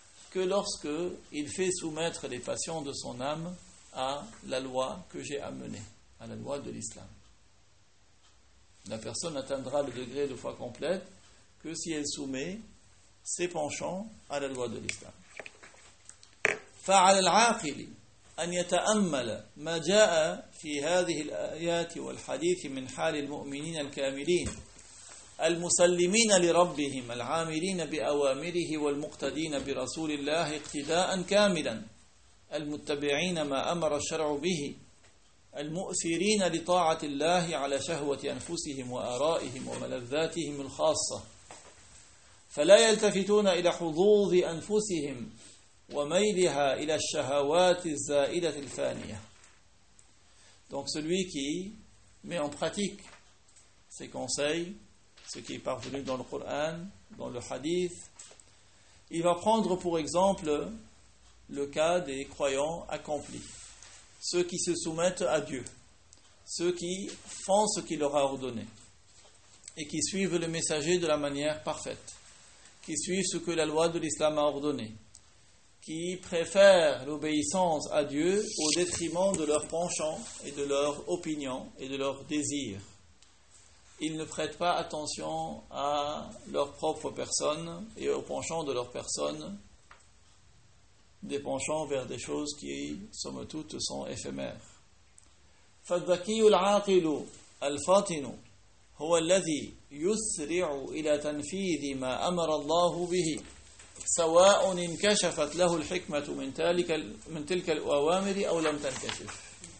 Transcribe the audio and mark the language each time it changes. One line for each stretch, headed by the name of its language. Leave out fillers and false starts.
French: que lorsque il fait soumettre les passions de son âme à la loi que j'ai amenée, à la loi de l'islam. » La personne atteindra le degré de foi complète que si elle soumet ses penchants à la loi de l'islam.
Arabic: فعلى العاقل أن يتأمل ما جاء في هذه الآيات والحديث من حال المؤمنين الكاملين المسلمين لربهم العاملين بأوامره والمقتدين برسول الله اقتداء كاملا المتبعين ما أمر الشرع به المؤثرين لطاعة الله على شهوة أنفسهم وآرائهم وملذاتهم الخاصة فلا يلتفتون إلى حظوظ أنفسهم وميلها إلى الشهوات الزائدة الفانية.
French: Donc celui qui met en pratique ces conseils, ce qui est parvenu dans le Coran, dans le Hadith, il va prendre pour exemple le cas des croyants accomplis. Ceux qui se soumettent à Dieu, ceux qui font ce qu'il leur a ordonné et qui suivent le messager de la manière parfaite, qui suivent ce que la loi de l'islam a ordonné, qui préfèrent l'obéissance à Dieu au détriment de leurs penchants et de leurs opinions et de leurs désirs. Ils ne prêtent pas attention à leur propre personne et aux penchants de leur personne, des penchants vers des choses qui, somme toute, sont éphémères.
Arabic: فَالذَكِيُّ الْعَاقِلُ الفاطن هو الذي يسرع إلى تنفيذ ما أمر الله به سواء انكشفت له الحكمة من تلك الأوامر أو لم تنكشف.